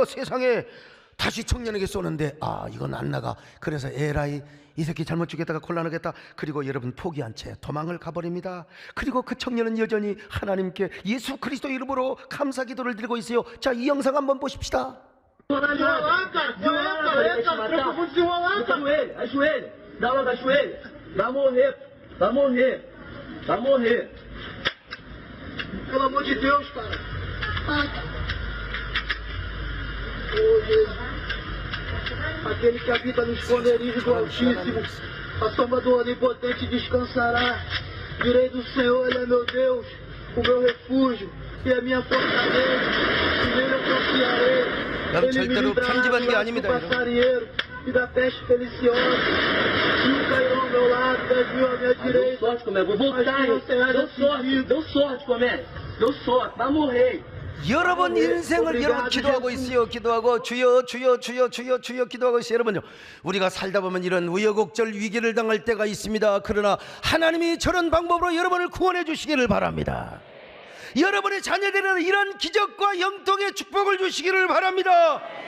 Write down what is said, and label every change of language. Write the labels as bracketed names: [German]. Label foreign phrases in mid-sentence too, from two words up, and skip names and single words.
[Korean] 세상에. 다시 청년에게 쏘는데 이건 안 나가. 그래서 에라이, 이 새끼 잘못 죽였다가 곤란하겠다. 그리고 여러분 포기한 채 도망을 가버립니다. 그리고 그 청년은 여전히 하나님께 예수 그리스도 이름으로 감사 기도를 드리고 있어요. 자, 이 영상 한번 보십시다. [Portuguese] Ajoelha, dá logo ajoelha, vai morrer, vai morrer, vai morrer. Pelo amor de Deus, cara. Oh, Jesus. Aquele que habita no esconderijo do Altíssimo, a sombra do Onipotente descansará. Direi do Senhor, Ele é meu Deus, o meu refúgio e a minha fortaleza, e nele eu confiarei. [Korean] 여러분 절대로 편집한 게 아닙니다. 여러분. [Portuguese] Passarinheiro e da peste deliciosa. Mil cairão ao meu lado, 10.000 à minha direita. Deu sorte, Comé. Vou voltar, deu sorte, Comé. Deu sorte, vai morrer. [Korean] 여러분 인생을 여러분 기도하고 있어요. 기도하고 주여 주여 주여 주여 주여 기도하고 있어요. 여러분요, 우리가 살다 보면 이런 우여곡절 위기를 당할 때가 있습니다. 그러나 하나님이 저런 방법으로 여러분을 구원해 주시기를 바랍니다. 여러분의 자녀들은 이런 기적과 영통의 축복을 주시기를 바랍니다.